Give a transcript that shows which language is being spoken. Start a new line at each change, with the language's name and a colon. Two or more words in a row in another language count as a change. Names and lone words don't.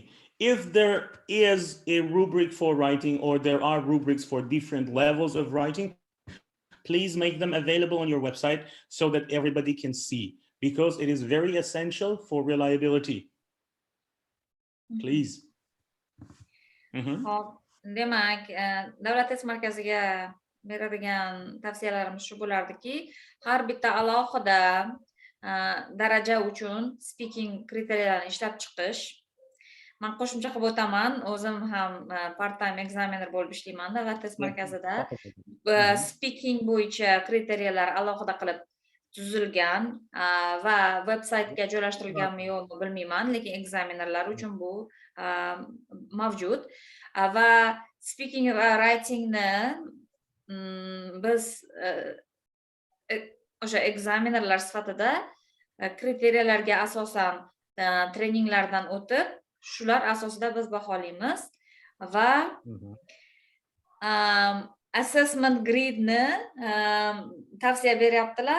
English: If there is a rubric for writing, or there are rubrics for different levels of writing, please make them available on your website so that everybody can see, because it is very essential for reliability. Please.
Uzbek: Demak, davlat test markaziga beradigan tavsiyalarimiz shu bo'lardiki, har bitta alohida daraja uchun speaking kriteriyalarni ishlab chiqish. Men qo'shimcha qilib o'taman, o'zim ham
English: part-time examiner
Uzbek: bo'lib ishlayman davlat test markazida. Speaking bo'yicha kriteriyalar alohida qilib tuzilgan va veb-saytga joylashtirilganmi yo'qmi bilmayman, lekin ekzamenerlar uchun bu mavjud. Va speaking va writingni biz o'sha ekzamenerlar sifatida kriteriyalarga asosan treninglardan o'tib, shular asosida biz baholaymiz va
English: assessment gridni
Uzbek: tavsiya beryaptilar.